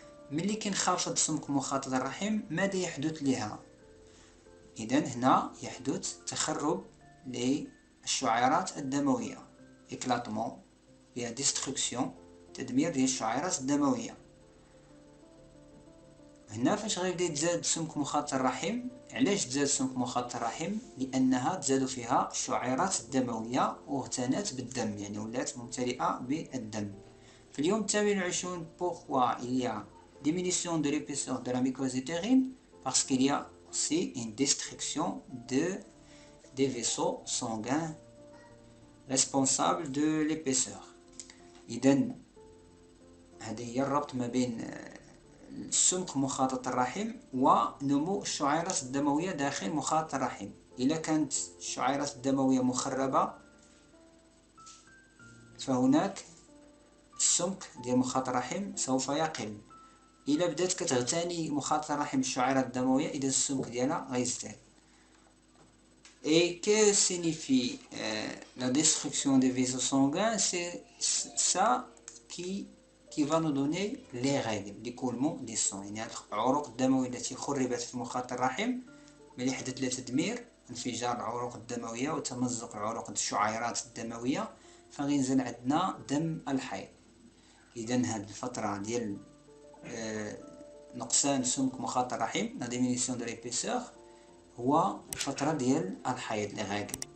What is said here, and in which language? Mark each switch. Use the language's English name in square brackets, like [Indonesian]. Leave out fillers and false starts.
[Arabic] ملي كينخفض سمك مخاط الرحم ماذا يحدث لها؟ إذن هنا يحدث تخرب للشعيرات الدموية، [French] éclatement via destruction، [Arabic] تدمير ديال الشعيرات الدموية. هنا فاش غيبدا يتزاد سمك مخاط الرحم، علاش تزاد سمك مخاط الرحم؟ لأنها تزاد فيها الشعيرات الدموية واغتنت بالدم، يعني ولات ممتلئة بالدم. في اليوم 28 [French] pourquoi il y a diminution de l'épaisseur de la muqueuse utérine? Parce qu'il y a aussi une destruction des vaisseaux sanguins responsables de l'épaisseur. [Arabic] إذن هذه هي الربط ما بين السمك مخاطط الرحم ونمو الشعيرات الدموية داخل مخاط الرحم. إذا كانت الشعيرات الدموية مخربة فهناك السمك ديال مخاط الرحم سوف يقل. إلا بدات كتغتني مخاط الرحم الشعيرات الدموية إذا السمك ديالها غيزداد. [French] Et que signifie la destruction des vaisseaux sanguins? C'est ça qui va nous donner les règles l'écoulement des sangs. [Arabic] يعني العروق الدموية التي خربت في مخاط الرحم ملي حدث لها تدمير، انفجار العروق الدموية وتمزق العروق الشعيرات الدموية، فغينزل عندنا دم الحيض. إذا هاد الفترة ديال نقصان سمك مخاط الرحم لا [French] diminution de l'épaisseur [Arabic] هو الفترة ديال الحيض لي غاكل.